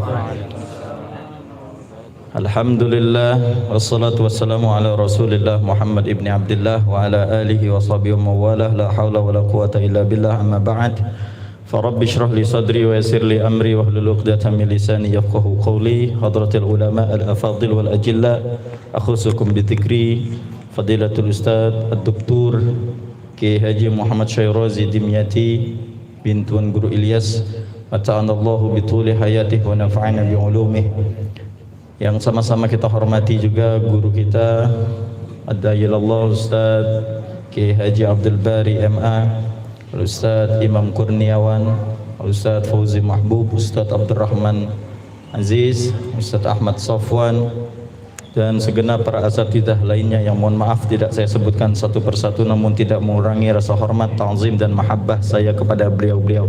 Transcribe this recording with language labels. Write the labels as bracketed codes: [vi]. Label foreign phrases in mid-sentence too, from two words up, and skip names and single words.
[ar] الحمد لله والصلاة والسلام على رسول الله محمد بن عبد الله وعلى آله وصحبه ومن والاه لا حول ولا قوة إلا بالله أما بعد. فرب اشرح لي صدري ويسر لي أمري واحلل عقدة من لساني يفقهوا قولي. حضرات العلماء الأفاضل والأجلاء أخصكم بذكر فضيلة الأستاذ الدكتور [id] Kiai Haji Muhammad Syairazi Dimyati bin Tuan Guru Ilyas, [ar] متعنا الله بطول حياته ونفعنا بعلومه. [id] Yang sama-sama kita hormati juga guru kita Ad-Dayilallah Ustaz Kiai Haji Abdul Bari MA, Ustaz Imam Kurniawan, Ustaz Fauzi Mahbub, Ustaz Abdurrahman Aziz, Ustaz Ahmad Safwan, dan segenap para asatidzah lainnya yang mohon maaf tidak saya sebutkan satu persatu, namun tidak mengurangi rasa hormat, ta'zim dan mahabbah saya kepada beliau-beliau.